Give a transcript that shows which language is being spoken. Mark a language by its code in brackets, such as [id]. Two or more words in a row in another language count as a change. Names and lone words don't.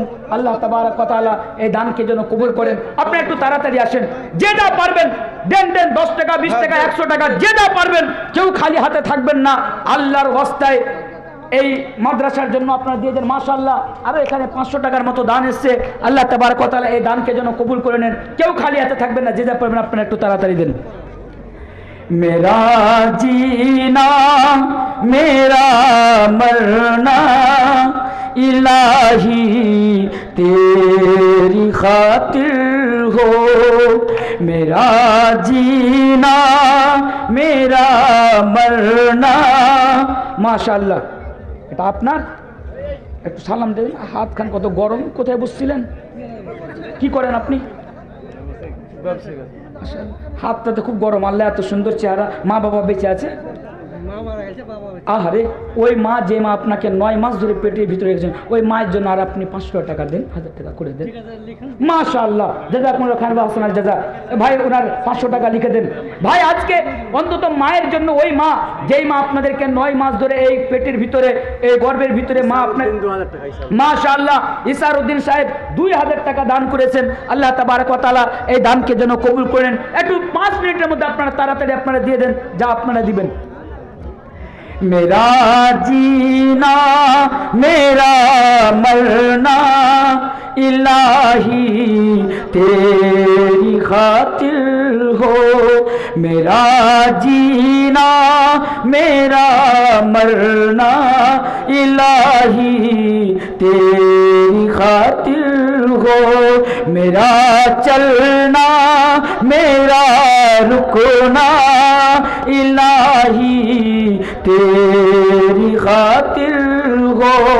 [ar] الله تبارك وتعالى [bn] এই দানকে যেন কবুল করেন। আপনি একটু তাড়াতাড়ি আসেন, যে যা পারবেন দেন, 10 টাকা, 20 টাকা, 100 টাকা, যে যা পারবেন। কেউ খালি হাতে থাকবেন না, আল্লাহর ওয়াস্তায় এই মাদ্রাসার জন্য আপনারা দিয়েছেন মাশাআল্লাহ। আরও এখানে 500 টাকার মতো দান এসছে। [ar] الله تبارك وتعالى [bn] এই দানকে যেন কবুল করে নেন। কেউ খালি হাতে থাকবেন না, যে যা পারবেন আপনারা একটু তাড়াতাড়ি দেন। [hi] मेरा जीना मेरा मरना इलाही तेरी खातिर हो, मेरा जीना मेरा मरना। [bn] माशाअल्लाह। এটা আপনার একটু সালাম দেন। হাত খান কত গরম। কোথায় বসছিলেন, কি করেন আপনি? হাতটাতে খুব গরম। আল্লাহ এত সুন্দর চেহারা। মা বাবা বেঁচে আছে? আহারে, ওই মা যে মা আপনাকে 9 মাস ধরে পেটের ভিতরে রেখেছেন, ওই মায়ের জন্য আর আপনি 500 টাকা দেন, 1000 টাকা করে দেন। মাশাআল্লাহ, [ar] جزاكم الله خيرا وأحسن الجزاء. [bn] ভাই ওনার 500 টাকা লিখে দেন। ভাই আজকে অন্তত মায়ের জন্য, ওই মা যেই মা আপনাদেরকে 9 মাস ধরে এই পেটের ভিতরে, এই গর্ভের ভিতরে মা আপনার, মাশাআল্লাহ ইসারউদ্দিন সাহেব 2000 টাকা দান করেছেন। [ar] الله تبارك وتعالى [bn] এই দানকে যেন কবুল করেন। একটু 5 মিনিটের মধ্যে আপনারা তাড়াতাড়ি আপনারা দিয়ে দেন যা আপনারা দিবেন। [hi] मेरा जीना मेरा मरना इलाही तेरी खातिर हो, मेरा जीना मेरा मरना इलाही तेरी खातिर हो, मेरा चलना मेरा रुकना इलाही तेरी खातिर हो,